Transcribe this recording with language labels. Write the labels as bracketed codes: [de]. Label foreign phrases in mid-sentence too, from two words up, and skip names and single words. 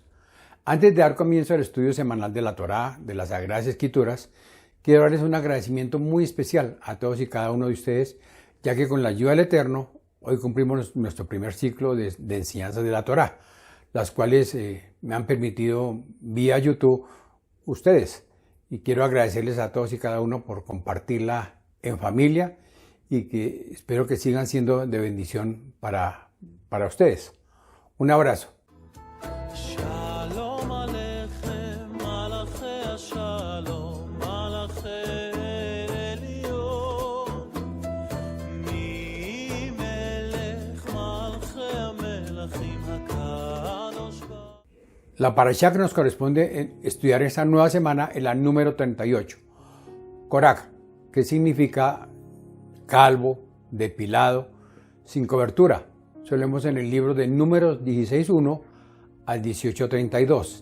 [es] Antes de dar comienzo al estudio semanal de la Torá, de las Sagradas Escrituras, quiero darles un agradecimiento muy especial a todos y cada uno de ustedes, ya que con la ayuda del Eterno, hoy cumplimos nuestro primer ciclo de enseñanzas de la Torá, las cuales me han permitido vía YouTube ustedes. Y quiero agradecerles a todos y cada uno por compartirla en familia y que espero que sigan siendo de bendición para ustedes. Un abrazo. [he] שלום עליכם מלאכי שלום מלאכי עליון מי מלך מלכי המלכים הקדוש ברוך. [es] La parashá que nos corresponde estudiar esta nueva semana es la número 38. Korach, que significa calvo, depilado, sin cobertura. Eso lo vemos en el libro de Números 16:1 al 18:32.